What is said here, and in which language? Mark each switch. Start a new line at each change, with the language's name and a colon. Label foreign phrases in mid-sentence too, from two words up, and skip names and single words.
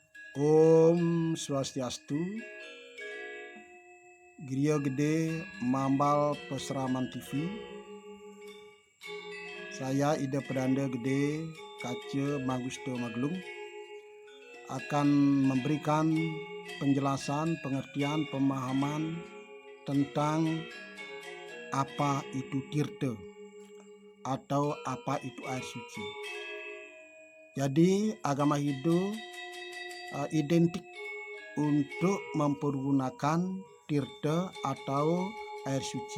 Indonesian: Om Swastiastu, Griya Gede Mambal Peseraman TV. Saya Ida Pedanda Gede Kace Magusto Maglung akan memberikan penjelasan, pengertian, pemahaman tentang apa itu tirta atau apa itu air suci. Jadi agama Hindu identik untuk mempergunakan tirta atau air suci.